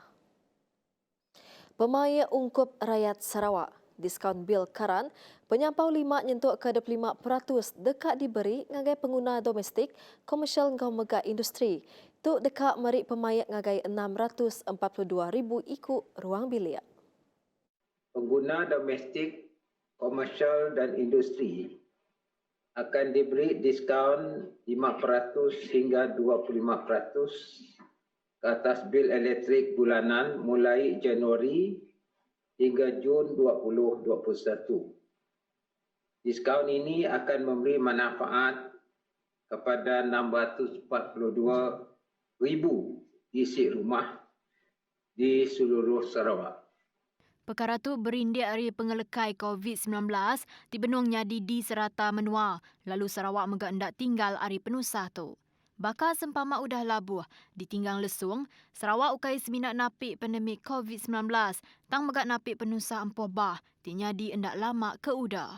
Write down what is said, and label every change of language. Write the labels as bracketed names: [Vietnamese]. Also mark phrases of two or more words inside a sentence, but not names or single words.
[Iban] Pemaya ungkup rakyat Sarawak. Diskaun bil karan, penyampau 5 nyentuk ke 25% dekat diberi ngagai pengguna domestik, komersial ngau megah industri. Tu dekat merik pemaya ngagai 642,000 ikut ruang bilik. [Malay] Pengguna domestik, komersial dan industri akan diberi diskaun 5% hingga 25% ke atas bil elektrik bulanan mulai Januari hingga Jun 2021. Diskaun ini akan memberi manfaat kepada 642,000 isi rumah di seluruh Sarawak. [Iban] Perkara tu berindik dari pengelekai COVID-19 di benung nyadi di serata menua, lalu Sarawak megak hendak tinggal hari penusah tu. Bakal sempama udah labuh, ditinggal lesung, Sarawak ukai seminat napik pandemik COVID-19, tang megak napik penusah empoh bah, di nyadi hendak lama ke udah.